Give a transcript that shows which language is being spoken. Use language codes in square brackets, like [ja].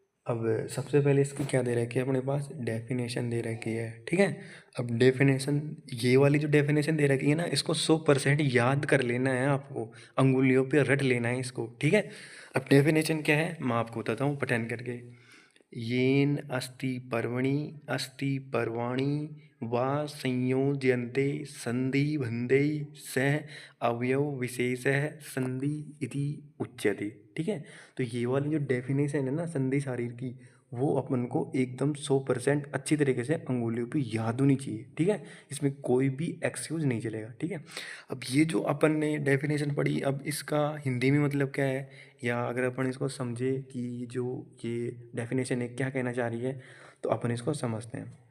[hi] अब सबसे पहले इसकी क्या दे रखी है अपने पास? डेफिनेशन दे रखी है। ठीक है। अब डेफिनेशन, ये वाली जो डेफिनेशन दे रखी है ना, इसको 100% याद कर लेना है आपको, अंगुलियों पे रट लेना है इसको। ठीक है। अब डेफिनेशन क्या है मैं आपको बताता हूँ पठन करके। [sa] येन अस्ति पर्वणि अस्ति पर्वाणि वा संयोज्यन्ते संधि बन्धे सह अवयव विशेषः संधि इति उच्यते। [hi] ठीक है। तो ये वाली जो डेफिनेशन है ना संधि शारीर की, वो अपन को एकदम 100% अच्छी तरीके से अंगुलियों पे याद होनी चाहिए। ठीक है। इसमें कोई भी एक्सक्यूज नहीं चलेगा। ठीक है। अब ये जो अपन ने डेफिनेशन पढ़ी, अब इसका हिंदी में मतलब क्या है, या अगर अपन इसको समझे कि जो ये डेफिनेशन है क्या कहना चाह रही है, तो अपन इसको समझते हैं।